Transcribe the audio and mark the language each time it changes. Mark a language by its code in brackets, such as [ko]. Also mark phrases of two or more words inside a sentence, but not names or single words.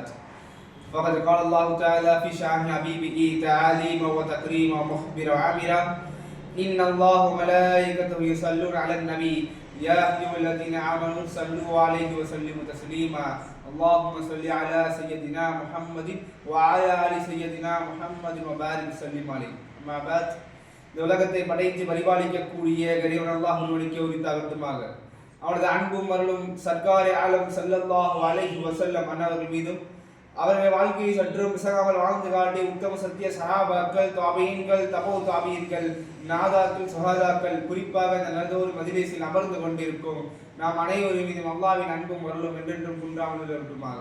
[ar] فقد قال الله تعالى في شأن حبيبه تعاليما وتكريما ومخبرا وعامرا إن الله وملائكته يصلون على النبي يا أيها الذين آمنوا صلوا عليه وسلموا تسليما اللهم صل على سيدنا محمد وعلى آل سيدنا محمد وبارك وسلم عليه. أما بعد. [ta] இந்த உலகத்தை படைத்து பரிபாலிக்கக்கூடிய கரிவன் அல்லாஹ் ஒருவனுக்கே உரித்தாகட்டுமாக. அவனது அன்பும் அருளும் சர்க்காரே ஆலம் [ar] صلى الله عليه وسلم [ta] அன்னவர்கள் மீதும் அவர்கள் வாழ்க்கையை சற்றும் விசகாமல் வாழ்ந்து காட்டி உத்தம சத்திய சஹாபாக்கள் தாபீன்கள் தபோ தாபீன்கள் நாதாக்கள் சுஹாதாக்கள் குறிப்பாக இந்த நல்லதொரு மஜ்லிஸில் அமர்ந்து கொண்டிருக்கும் நாம் அனைவரும் மீதும் அல்லாஹ்வின் அன்பும் அருளும் என்றென்றும் குன்றாமல் இருக்கட்டுமாக.